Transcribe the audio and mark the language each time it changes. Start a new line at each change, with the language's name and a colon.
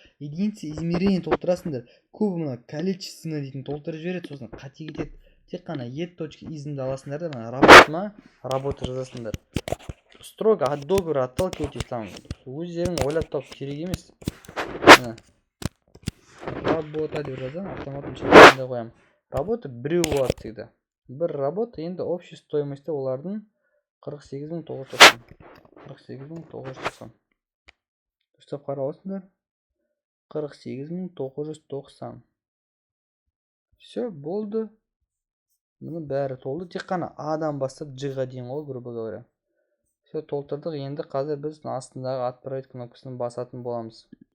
Russian: Единица измерения
Kazakh: толтырасыңдар. Көбі мына количественно дейтін толтырып жібереді, сосын қате кетеді. Тек қана e.изімді аласыңдар да, мына работа ма, работа жазасыңдар.
Russian: Строго от договора отталкивайтесь,
Kazakh: там өздерің ойлап тауып керек емес. Работа деп жазам, автоматтың шекарында қоям. Работа біреу болады всегда. Бір работа, енді общий стоимості олардың 48.990. 48.990. Дұрыстап қарап аласыңдар. 48.990. Все, болды. Мұны бәрі толды. Тек қана A-дан бастап G-ға дейін ғой,
Russian: грубо говоря.
Kazakh: Все, толтырдық. Енді қазір біз астындағы отправить кнопкасын басатын боламыз.